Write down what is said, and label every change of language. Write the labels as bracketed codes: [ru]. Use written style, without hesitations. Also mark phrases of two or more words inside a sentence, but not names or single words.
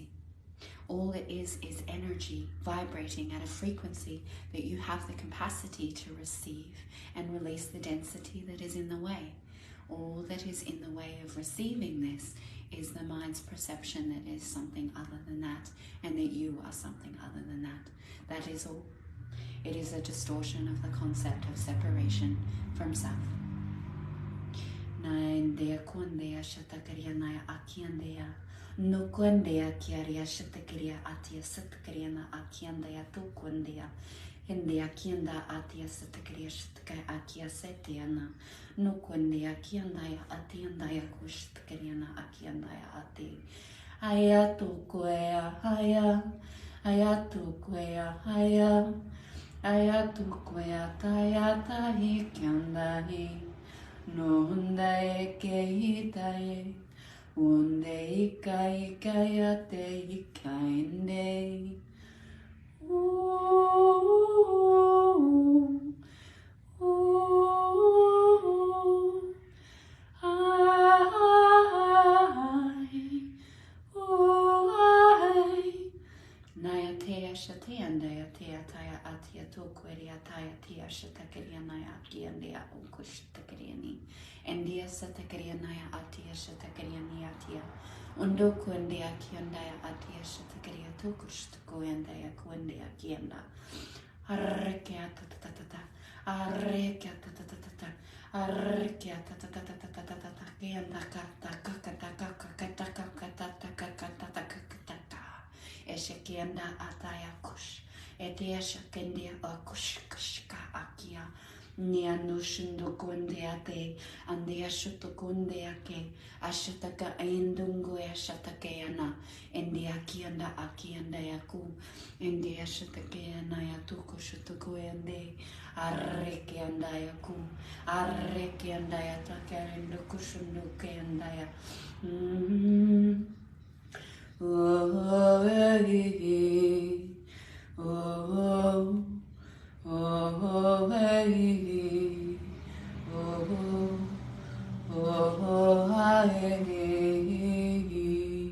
[en] All it is energy vibrating at a frequency that you have the capacity to receive and release the density that is in the way. All that is in the way of receiving this is the mind's perception that is something other than that, and that you are something other than that. That is all. It is a distortion of the concept of separation from self. Naendea kondea shatakaria naya akiandea. No kondea kiaria shatakaria atia satakaria na akiandea tu kondea. India kianda atia satakaria shataka akia setiana. No kondea kiandaya atiandaya kushtakaria na akiandaya ati. Ayatu kwea haya. Ayatu kwea haya. Ayatu kwea taya tahi kiandahi. No hundae kehitae. Unde ika ika yate ikainde. Ooh, ooh, Naya tea shatea ndaya tea taya atia tukweria taya tia shatakeria naya atia ndea ukushtakeriani. Endia satakeria naya atia shatakeria ni atia. Undoku endia kiandaya atia shatakeria tukushtaku endaya kuendea kienda. Arrekea tatatata. Arrekia ta ta ta ta ta. Arrekia ta ta ta ta ta ta ta ta ta. Kianda ka ta ka ka ta ka ka ka ta ka ka ta ta ka ka ta ta ka ka ta ta. Eshekianda ataya kush. Eteasha kendia akush kashka akia. Nia nushundo kundeate. Andia shuto kundeake. Ashataka indungu ashatakeana. India kianda akianda yaku. India shatakeana yatuko shutuku ende. Arreki andaya ku. Arreki andaya takarindo kushunduke andaya. Oh, hey, oh, oh, hey, oh, oh, hey.